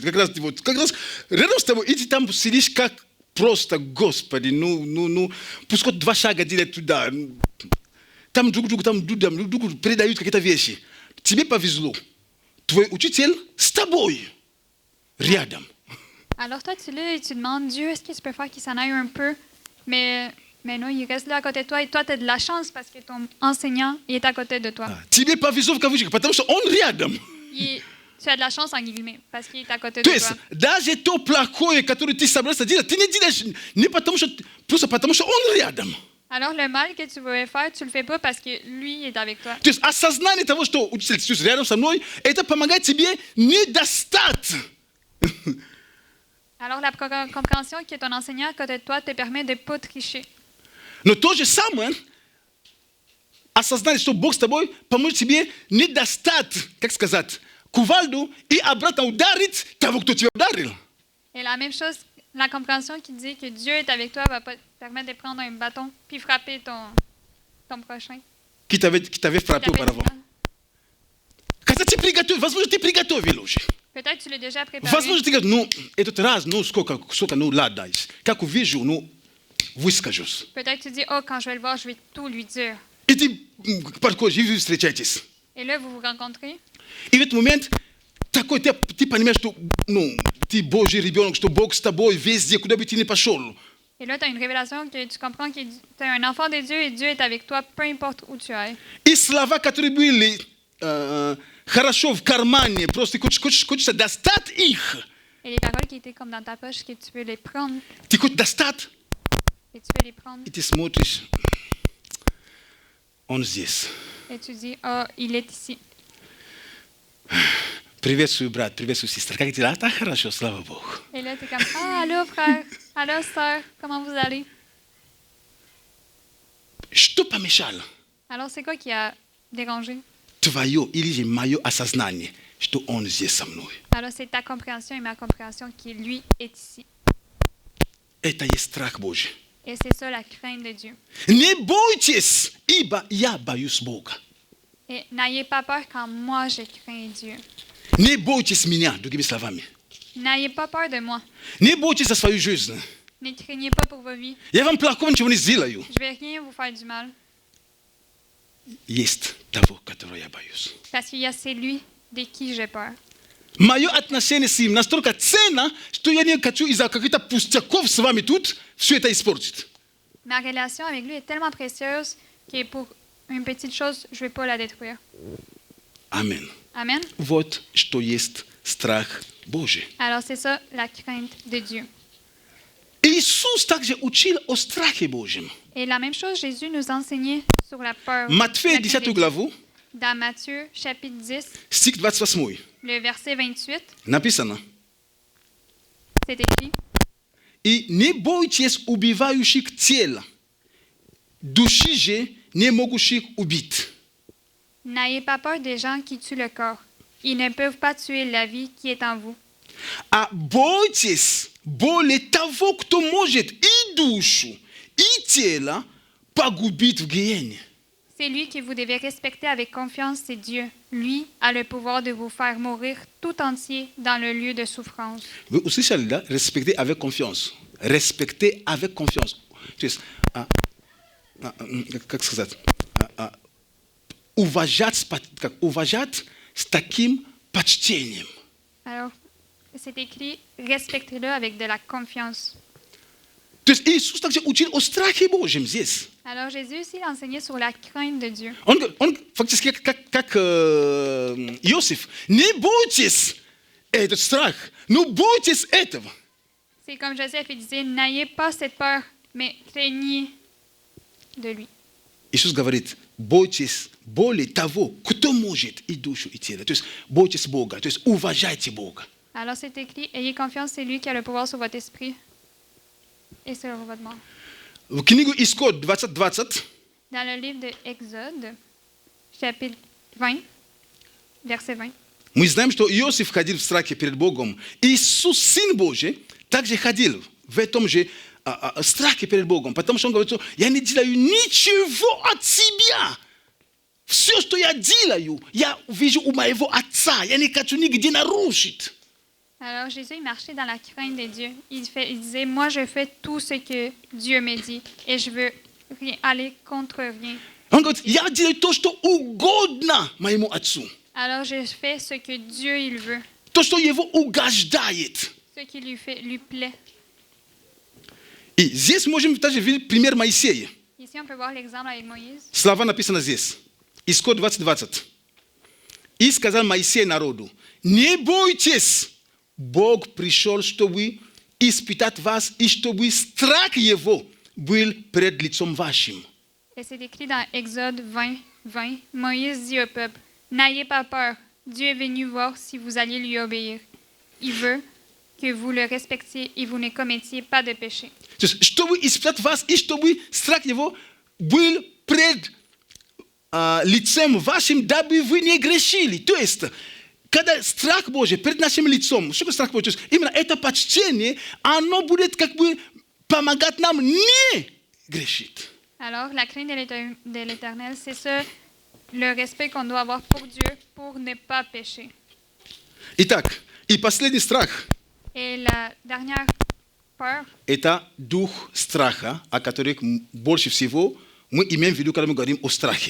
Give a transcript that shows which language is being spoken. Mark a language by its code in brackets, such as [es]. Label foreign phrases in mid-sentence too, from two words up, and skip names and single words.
[ru] Как раз рядом с тобой, и ты там сидишь как просто, Господи, пускай 2 шага делать туда. Там друг другу передают какие-то вещи. Тебе повезло. Твой учитель с тобой, рядом. [fr] Alors toi, tu l'as et tu demandes, Dieu, est-ce que tu peux faire qu'il s'en aille un peu? Mais non, il reste là à côté de toi et toi, tu as de la chance parce que ton enseignant, il est à côté de toi. [ru] Тебе повезло в кавычках, потому что он рядом. [fr] Tu as de la chance en guillemets parce qu'il est à côté [ru] То [fr] de [ru] есть [fr] toi. [ru] даже то плохое, которое ты собрался делать, ты не делаешь не потому что, просто потому что он рядом. [fr] Alors le mal que tu voulais faire, tu le fais pas parce que lui est avec toi. [ru] То есть осознание того, что учитель сидит рядом со мной, это помогает тебе не достать. [fr] Alors la compréhension que ton enseignant à côté de toi te permet de ne pas tricher. [ru] Но то же самое, осознание, что Бог с тобой, поможет тебе не достать, как сказать, кувалду и обратно ударить того, кто тебя ударил. [fr] Et la même chose, la compréhension qui dit que Dieu est avec toi va pas te permettre de prendre un bâton puis frapper ton prochain. Qui t'avait frappé Qui t'avait auparavant. dit mal. [ru] Когда ты приготовил, возможно, ты приготовил уже. [fr] Peut-être tu l'as déjà préparé. [ru] Возможно, ты говоришь, этот раз, сколько, là дальше. Как увижу, выскажусь. [fr] Peut-être tu dis, oh, quand je vais le voir, je vais tout lui dire. [ru] И ты подходишь, и вы встречаетесь. [fr] Et là, vous vous rencontrez. [ru] И в этот момент такой, ты понимаешь, что ты Божий ребенок, что Бог с тобой везде, куда бы ты ни пошел. [fr] Et là, tu as une révélation que tu comprends que tu es un enfant de Dieu et Dieu est avec toi, peu importe où tu es. [ru] И слова, которые были хорошо в кармане, просто хочется достать их. [fr] Et les paroles qui étaient comme dans ta poche, que tu peux les prendre [ru] Ты хочешь достать, [fr] et tu peux les prendre. [ru] и ты смотришь, он здесь. [fr] Et tu dis, oh, il est ici. [ru] Приветствую, брат, приветствую, сестра. Как дела? Так хорошо, слава Богу. [fr] Et là, tu es comme, ah, allô, frère, allô, sœur, comment vous allez? [ru] Что помешало? [fr] Alors, c'est quoi qui a dérangé? [ru] Твое или же мое осознание, что он здесь со мной. [fr] Alors, c'est ta compréhension et ma compréhension qui, lui, est ici. [ru] Это есть страх Божий. [fr] Et c'est ça la crainte de Dieu. [ru] Не бойтесь, ибо я боюсь Бога. [fr] Et n'ayez pas peur quand moi je crains Dieu. [ru] Не бойтесь меня, другими словами. [fr] N'ayez pas peur de moi. [ru] Не бойтесь за свою жизнь. [fr] Ne craignez pas pour vos vies. [ru] Я вам плохого ничего не сделаю. [fr] Je vais rien vous faire du mal. [ru] Есть того, которого я боюсь. [fr] Parce qu'il y a c'est lui de qui j'ai peur. [ru] Мое отношение с ним настолько ценно, что я не хочу из-за каких-то пустяков с вами тут все это испортить. [fr] Ma relation avec lui est tellement précieuse que pour une petite chose, je ne vais pas la détruire. [ru] Аминь. [fr] Amen. [ru] Вот что есть страх Божий. [fr] Alors c'est ça la crainte de Dieu. [ru] Иисус также учил о страхе Божьем. [fr] Et la même chose, Jésus nous enseignait sur la peur. [ru] Матфея [fr] la crainte [ru] 10 [fr] de Dieu. [ru] главу, [fr] Dans Matthieu, chapitre 10, [ru] стих 28. [fr] le verset 28, [ru] Написано. [fr] c'est écrit. [ru] И не бойтесь убивающих тело, души же не могущих убить. [fr] N'ayez pas peur des gens qui tuent le corps. Ils ne peuvent pas tuer la vie qui est en vous. А бойтесь более того, кто может и душу, и тело погубить в гиене. C'est lui que vous devez respecter avec confiance, c'est Dieu. Lui a le pouvoir de vous faire mourir tout entier dans le lieu de souffrance. [ru] Вы услышали, да? [fr] Respecter avec confiance. Respecter avec confiance. [ru] То есть, как сказать, уважать с таким почтением. [fr] Alors, c'est écrit, respectez-le avec de la confiance. [ru] То есть Иисус также учил о страхе Божьем здесь. [fr] Alors, Jésus aussi enseignait sur la crainte de Dieu. [ru] Он фактически как Иосиф. Не бойтесь этот страх, но бойтесь этого. [fr] C'est comme Joseph, il disait, n'ayez pas cette peur, mais craignez de lui. [ru] Иисус говорит, бойтесь более того, кто может и душу, и тело. То есть бойтесь Бога, то есть уважайте Бога. [fr] Alors, c'est écrit, ayez confiance, c'est lui qui a le pouvoir sur votre esprit et sur votre mort. [ru] В книгу Исход 20:20 [fr] Dans le livre de Exode, chapitre 20, verset 20. [ru] мы знаем, что Иосиф ходил в страхе перед Богом. Иисус, Сын Божий, также ходил в этом же страхе перед Богом, потому что он говорит, что я не делаю ничего от себя. Все, что я делаю, я вижу у моего Отца. Я не хочу нигде нарушить. [fr] Alors Jésus, il marchait dans la crainte de Dieu. Il disait, moi, je fais tout ce que Dieu me dit et je veux aller contre rien. [ru] Он говорит, я делаю то, что угодно моему Отцу. [fr] Alors je fais ce que Dieu il veut, [ru] То, что его угождает. [fr] ce qui lui plaît. [ru] И здесь можем также видеть пример Моисея. [fr] Ici, on peut voir l'exemple avec Moïse. [ru] Слова написаны здесь. Исход 20:20. И сказал Моисей народу, не бойтесь, Бог пришел, чтобы испытать вас, и чтобы страх его был пред лицом вашим. [fr] Et c'est écrit dans Exode 20. Moïse dit au peuple, n'ayez pas peur, Dieu est venu voir si vous alliez lui obéir. Il veut que vous le respectiez et vous ne commettiez pas de péché. [ru] То есть, чтобы испытать вас, и чтобы страх его был пред лицем вашим, дабы вы не грешили. То есть, когда страх Божий перед нашим лицом, что такое страх Божий? То есть, именно это почтение, оно будет как бы помогать нам не грешить. [fr] Alors, la crainte de l'Éternel, c'est ça, le respect qu'on doit avoir pour Dieu pour ne pas pécher. [ru] Итак, и последний страх [fr] Et la dernière peur, – [ru] это дух страха, о котором больше всего мы имеем в виду, когда мы говорим о страхе.